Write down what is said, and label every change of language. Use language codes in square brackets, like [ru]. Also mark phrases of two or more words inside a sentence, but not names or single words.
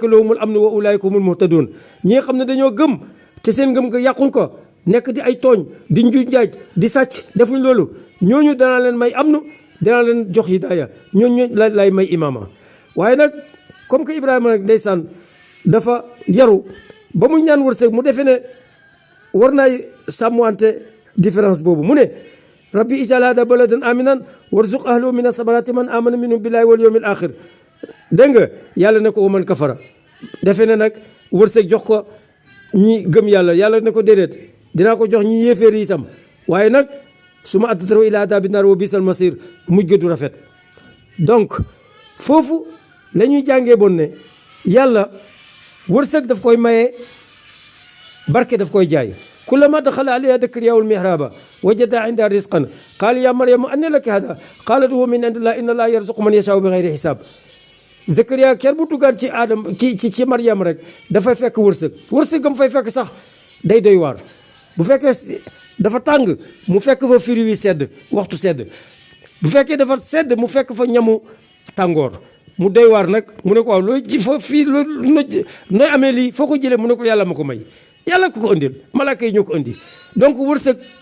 [ar] لهم الأمن وأولئك هم المهتدون [wo] ñi nga xam ne dañoo gëm te seen ngëm nga yàqul ko nekk di ay tooñ di njuuj njaaj di sàcc defuñ loolu ñooñu danaa leen may amnu danaa leen jox hidaaya ñooñu lay may imaama waaye nag [fr] comme que [wo] Ibrahima nag ndeysaan dafa yaru ba mu ñaan wërsëg mu defee ne war naay sàmmwante différence boobu mu ne [ar] رب اجعل هذا بلدا آمنا وارزق أهله من الثمرات من آمن منهم بالله واليوم الآخر [wo] dégg nga yàlla ne ko [ar] ومن كفر [wo] defe ne nag wërsëg jox ko ñi gëm yàlla ne ko déedéet dinaa ko jox ñi yéeféer yi itam waaye nag su ma [ar] أضطره إلى عذاب النار وبئس المصير [wo] mujj ga du rafet donc foofu la ñuy jàngee bon ne yàlla wërsëg daf koy maye barke daf koy jaay [ar] كلما دخل عليها زكريا المحراب وجد عندها رزقا قال يا مريم أنى لك هذا قالت هو من عند الله إن الله يرزق من يشاء بغير حساب [wo] Zakariya ker bu duggaan ci Adam ci Maryam rek dafay fekk wërsëgam fay fekk sax day doy waar bu fekkee dafa tàng mu fekk fa firi wi sedd waxtu sedd bu fekkee dafa sedd mu fekk fa ñamu tàngoor mu doy waar nag mu ne ko waaw looy ji fa fii nooy amee lii foo ko jëlee mu ne ko yàlla ma ko may yàlla ko indil malaaka yi ñoo ko indi donc wërsëg